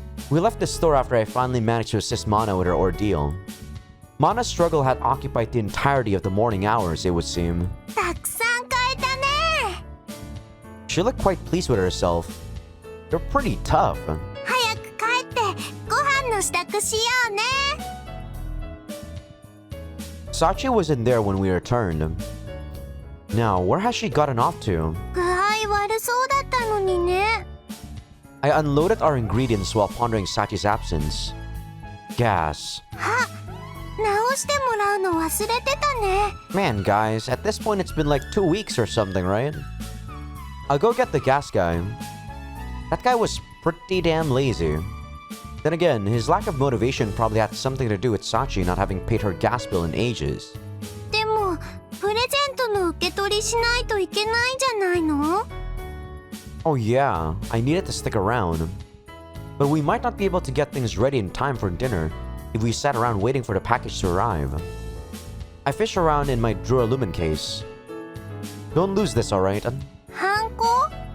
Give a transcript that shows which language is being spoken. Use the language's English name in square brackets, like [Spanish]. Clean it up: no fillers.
[English] We left the store after I finally managed to assist Mana with her ordeal. Mana's struggle had occupied the entirety of the morning hours, it would seem. [Japanese] たくさん買えたね。 [English] She looked quite pleased with herself. You're pretty tough. [Japanese] 早く帰ってご飯の支度しようね。 [English] Sachi wasn't there when we returned. Now, where has she gotten off to? [Japanese] 具合悪そうだったのにね。 [English] I unloaded our ingredients while pondering Sachi's absence. Gas. [Japanese] あ、直してもらうの忘れてたね。 [English] Man, guys, at this point it's been like 2 weeks or something, right? I'll go get the gas guy. That guy was pretty damn lazy. Then again, his lack of motivation probably had something to do with Sachi not having paid her gas bill in ages. [Japanese] でもプレゼントの受け取りしないといけないじゃないの？ [English] Oh yeah, I needed to stick around. But we might not be able to get things ready in time for dinner if we sat around waiting for the package to arrive. I fished around in my Duralumin case. Don't lose this, alright? [Japanese] ハンコ？